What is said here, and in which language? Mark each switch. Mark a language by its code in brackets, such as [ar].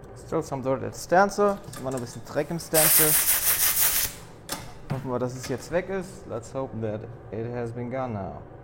[en] Still some dirt at Stencil. [de] Immer noch ein bisschen Dreck im Stencil. Hoffen wir, dass es jetzt weg ist. [en] Let's hope that it has been gone now.